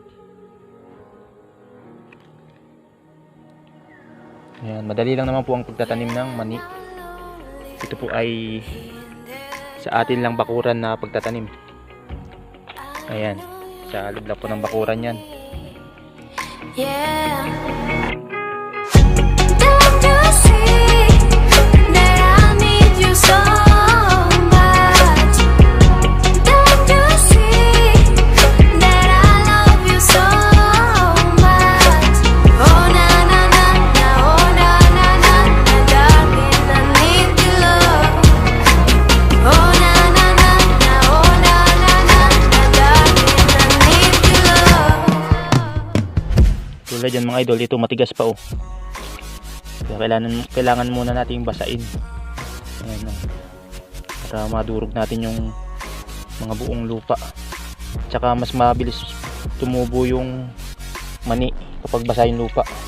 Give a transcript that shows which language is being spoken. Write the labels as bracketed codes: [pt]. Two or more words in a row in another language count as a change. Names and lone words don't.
[tl] Ayan, madali lang naman po ang pagtatanim ng mani. Ito po ay sa atin lang bakuran na pagtatanim. Ayan, sa loob lang po ng bakuran yan. [en] Yeah. Don't you see that I need you so much? Don't you see that I love you so much? Oh na na na na, oh na na na na, darling, I need your love. Oh na na na na, oh na na na na, darling, I need your love. [tl] Tulad yan mga idol, ito matigas pa, oh. Kaya kailangan muna nating basain. Ayan, oh. Para madurog natin yung mga buong lupa. Tsaka mas mabilis tumubo yung mani kapag basa yung lupa.